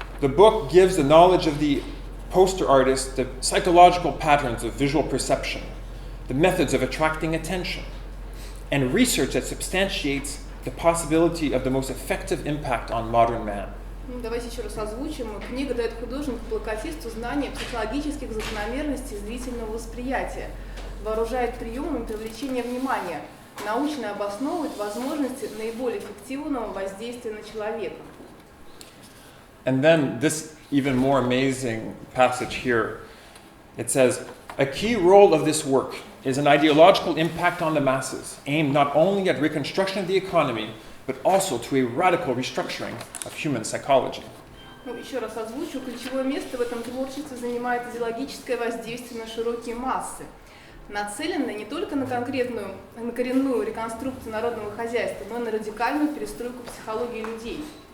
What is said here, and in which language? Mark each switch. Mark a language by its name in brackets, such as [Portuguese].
[English] The book gives the knowledge of the poster artist the psychological patterns of visual perception, the methods of attracting attention, and research that substantiates the possibility of the most effective impact on modern man. [Russian] Давайте еще раз озвучим. Книга дает художнику-плакатисту знания психологических закономерностей зрительного восприятия, вооружает приемами привлечения внимания, научно обосновывает возможности наиболее эффективного воздействия на человека. [English] And then this even more amazing passage here, it says, a key role of this work is an ideological impact on the masses, aimed not only at reconstruction of the economy, but also to a radical restructuring of human psychology. [Russian] Ну, еще раз озвучу, ключевое место в этом творчестве занимает идеологическое воздействие на широкие массы, нацеленное не только на коренную реконструкцию народного хозяйства, но и на радикальную перестройку психологии людей.